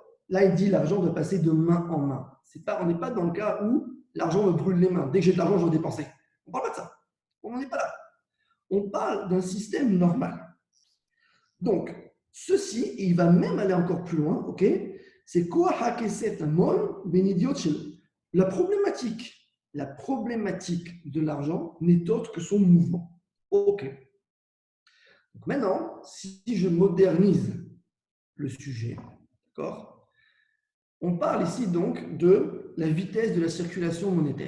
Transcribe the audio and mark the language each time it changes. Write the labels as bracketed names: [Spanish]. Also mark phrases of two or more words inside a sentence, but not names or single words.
[French] Là, il dit l'argent doit passer de main en main. On n'est pas dans le cas où l'argent me brûle les mains. Dès que j'ai de l'argent, je dois dépenser. On ne parle pas de ça. On n'en est pas là. On parle d'un système normal. Donc, ceci, et il va même aller encore plus loin, ok? C'est quoi hakeset amon benidiot shelo. La problématique de l'argent n'est autre que son mouvement. Ok. Donc maintenant, si je modernise le sujet, d'accord? On parle ici donc de la vitesse de la circulation monétaire.